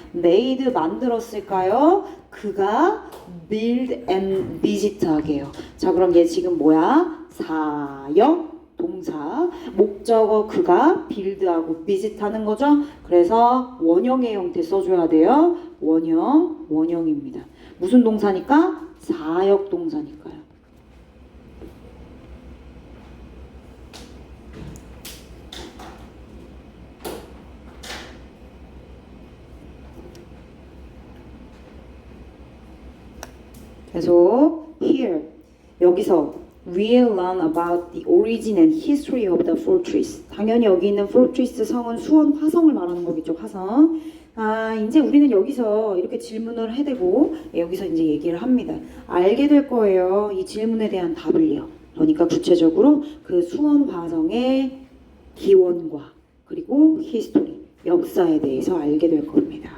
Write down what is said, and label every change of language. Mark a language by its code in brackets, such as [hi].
[ko] made 만들었을까요? 그가 [en] build and visit [ko] 하게요. 자, 그럼 얘 지금 뭐야? 사역 동사 목적어 그가 build하고 visit 하는 거죠. 그래서 원형의 형태 써줘야 돼요. 원형입니다. 무슨 동사니까? 사역 동사니까요. 계속 [en] here [ko] 여기서 [en] we'll learn about the origin and history of the fortress. [ko] 당연히 여기 있는 fortress 성은 수원 화성을 말하는 거겠죠. 화성. 아, 이제 우리는 여기서 이렇게 질문을 해대고 여기서 이제 얘기를 합니다. 알게 될 거예요. 이 질문에 대한 답을요. 그러니까 구체적으로 그 수원 화성의 기원과 그리고 히스토리, 역사에 대해서 알게 될 겁니다.